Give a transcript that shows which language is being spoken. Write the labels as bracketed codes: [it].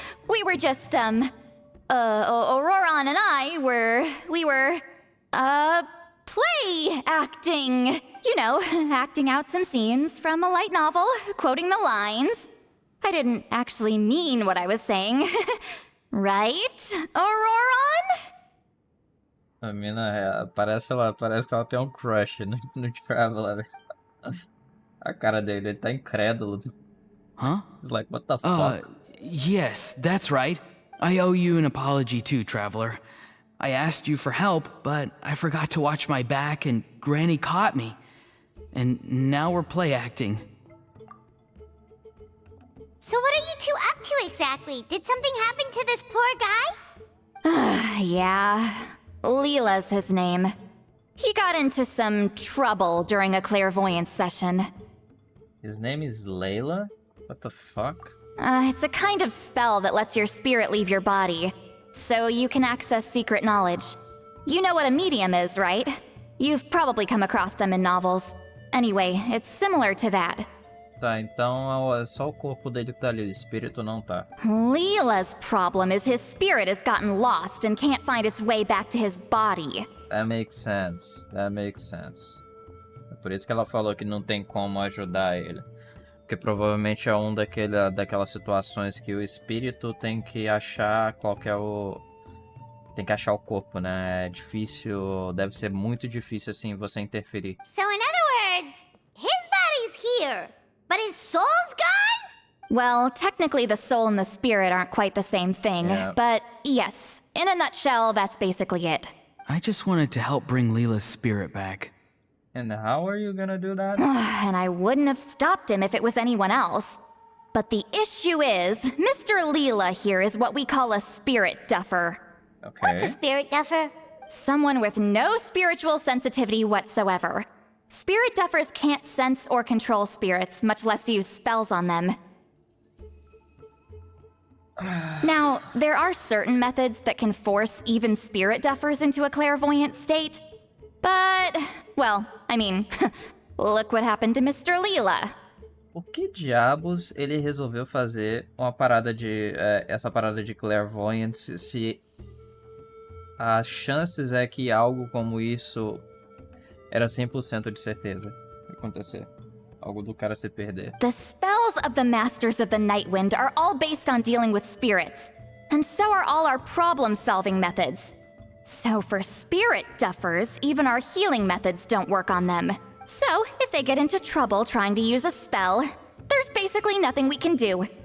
[en] We were just, Auron and I we were, play acting. You know, acting out some scenes from a light novel, quoting the lines. I didn't actually mean what I was saying. Right, Auron? [pt] A mina, parece que ela tem um crush no Traveler. A cara dele, ele tá incrédulo. [en] Huh? He's like, what the fuck? Yes, that's right. I owe you an apology too, Traveler. I asked you for help, but I forgot to watch my back and Granny caught me. And now we're play acting. So what are you two up to exactly? Did something happen to this poor guy? Yeah, Leela's his name. He got into some trouble during a clairvoyance session. His name is Layla? What the fuck? It's a kind of spell that lets your spirit leave your body, so you can access secret knowledge. You know what a medium is, right? You've probably come across them in novels. Anyway, it's similar to that. [pt] Tá, então é só o corpo dele que tá ali, o espírito não tá. [en] Leela's problem is his spirit has gotten lost and can't find its way back to his body. That makes sense. That makes sense. [pt] É por isso que ela falou que não tem como ajudar ele. Porque provavelmente é daquelas situações que o espírito tem que achar qual que é o... Tem que achar o corpo, né? É difícil, deve ser muito difícil assim você interferir. [en] So in other words, his body's here, but his soul's gone? Well, technically the soul and the spirit aren't quite the same thing, Yeah. but yes, in a nutshell, that's basically it. I just wanted to help bring Leela's spirit back. And how are you gonna do that? And I wouldn't have stopped him if it was anyone else. But the issue is, Mr. Leela here is what we call a spirit duffer. What's a Okay. spirit duffer? Someone with no spiritual sensitivity whatsoever. Spirit duffers can't sense or control spirits, much less use spells on them. Now, there are certain methods that can force even spirit duffers into a clairvoyant state. But, well, I mean, look what happened to Mr. Leela. [pt] Por que diabos ele resolveu fazer uma parada de... essa parada de clairvoyance se as chances é que algo como isso era 100% de certeza de acontecer? Algo do cara se perder. [en] The spells of the Masters of the Nightwind are all based on dealing with spirits, and so are all our problem-solving methods. So for spirit duffers, even our healing methods don't work on them. So if they get into trouble trying to use a spell, there's basically nothing we can do.